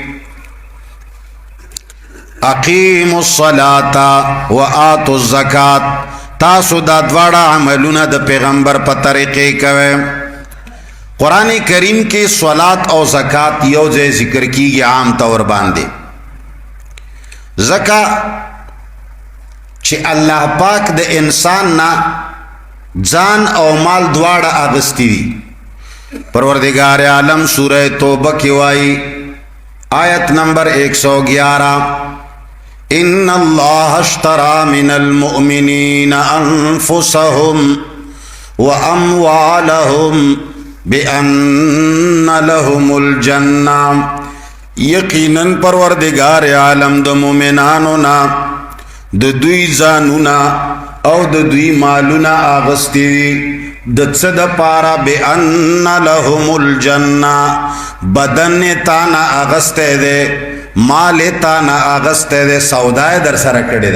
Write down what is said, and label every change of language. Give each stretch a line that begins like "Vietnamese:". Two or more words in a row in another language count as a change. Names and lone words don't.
Arabic: اقیموا الصلاة وآتوا الزکات
Pashto: تاسو دا دواړه عملونه د پیغمبر په طریقې کوي قران کریم کې صلات او زکات یو ځای ذکر کیږي عام طور باندې زکات چې الله پاک د انسان نه ځان او مال دواړه اغستی دي پروردگار عالم سورہ توبہ کې وایي آیت نمبر 111
Arabic: ان الله اشترى من المؤمنين انفسهم واموالهم بان لهم الجنه
Pashto: یقینا پروردگار عالم د مؤمنانو نا د دوی ځانونا او د دوی مالونه اغستی د څه د پاره
Arabic: بان لهم الجنه
Pashto: بدن تانا اغسته ده مال تانا اغسته ده سودای در سره کړی